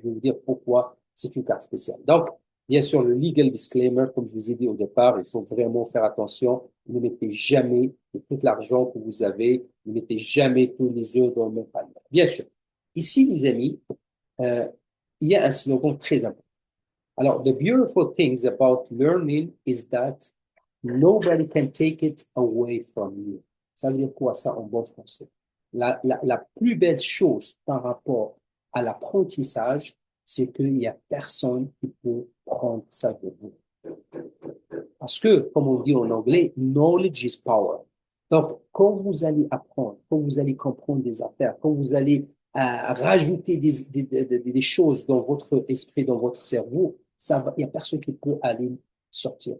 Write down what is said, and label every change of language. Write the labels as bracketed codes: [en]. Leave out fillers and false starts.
[fr] Je vais vous dire pourquoi c'est une carte spéciale. Donc, bien sûr, le legal disclaimer, comme je vous ai dit au départ, il faut vraiment faire attention. Ne mettez jamais de tout l'argent que vous avez, ne mettez jamais tous les œufs dans le même panier. Bien sûr. Ici, les amis, euh, il y a un slogan très important. [en] Alors, the beautiful things about learning is that nobody can take it away from you. [fr] Ça veut dire quoi ça en bon français? La plus belle chose par rapport à l'apprentissage, c'est qu'il n'y a personne qui peut prendre ça de vous. Parce que, comme on dit en anglais, [en] knowledge is power. [fr] Donc, quand vous allez apprendre, quand vous allez comprendre des affaires, quand vous allez rajouter des choses dans votre esprit, dans votre cerveau, il n'y a personne qui peut aller sortir.